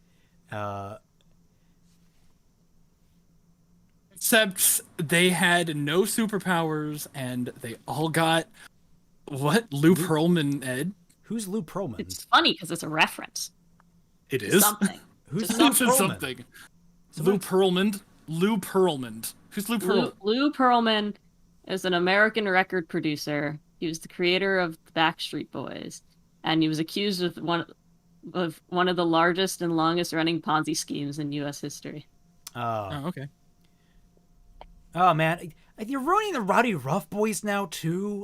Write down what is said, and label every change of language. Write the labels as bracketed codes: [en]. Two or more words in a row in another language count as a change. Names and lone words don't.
[en] Except they had no superpowers, and they all got... What? Lou Pearlman Ed? Who's Lou Pearlman? It's funny because it's a reference. It is? Something. Who's Just Lou something. Pearlman? Something. Lou Pearlman. Lou Pearlman. Who's Lou Pearlman? Lou Pearlman is an American record producer. He was the creator of the Backstreet Boys, and he was accused of one of the largest and longest running Ponzi schemes in U.S. history. Oh, okay. Oh man, you're ruining the Rowdy Rough Boys now too.